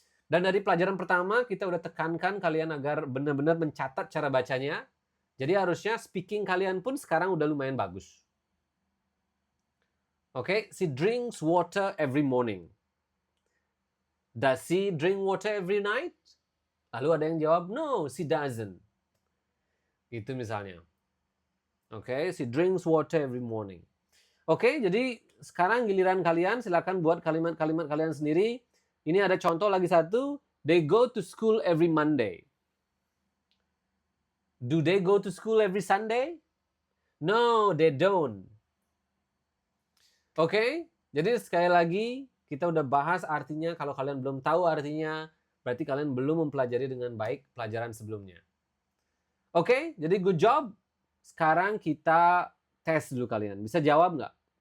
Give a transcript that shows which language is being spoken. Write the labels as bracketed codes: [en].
[id] Dan dari pelajaran pertama, kita udah tekankan kalian agar benar-benar mencatat cara bacanya. Jadi harusnya speaking kalian pun sekarang udah lumayan bagus. [en] Oke, she drinks water every morning. Does she drink water every night? [id] Lalu ada yang jawab, [en] no, she doesn't. [id] Itu misalnya. Oke, [en] she drinks water every morning. [id] Oke, jadi sekarang giliran kalian, silakan buat kalimat-kalimat kalian sendiri. Ini ada contoh lagi satu, [en] they go to school every Monday. Do they go to school every Sunday? No, they don't. [id] Oke, jadi sekali lagi kita udah bahas artinya. Kalau kalian belum tahu artinya, berarti kalian belum mempelajari dengan baik pelajaran sebelumnya. Oke, jadi [en] good job. [id] Sekarang kita tes dulu kalian. Bisa jawab nggak?